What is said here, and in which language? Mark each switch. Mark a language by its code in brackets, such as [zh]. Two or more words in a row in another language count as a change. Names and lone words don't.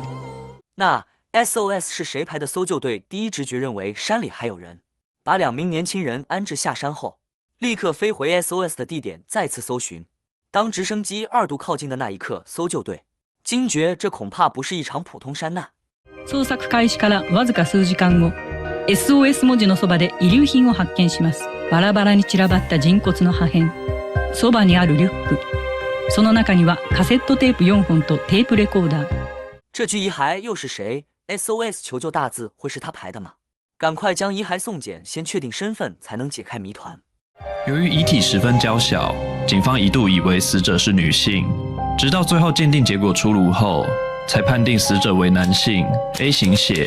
[zh] 那 SOS 是谁排的？搜救队第一直觉认为山里还有人，把2名年轻人安置下山后，立刻飞回 SOS 的地点再次搜寻。当直升机2度靠近的那一刻，搜救队惊觉这恐怕不是一场普通山難。 [ja] 捜索開始からわずか数時間後、SOS 文字のそばで遺留品を発見します。バラバラに散らばった人骨の破片。そばにあるリュック。その中にはカセットテープ4本とテープレコーダー。 [zh] 这具遗骸又是谁 ？SOS 求救大字会是他排的吗？赶快将遗骸送检，先确定身份，才能解开谜团。由于遗体十分娇小，警方一度以为死者是女性，直到最后鉴定结果出炉后，才判定死者为男性 A 型血。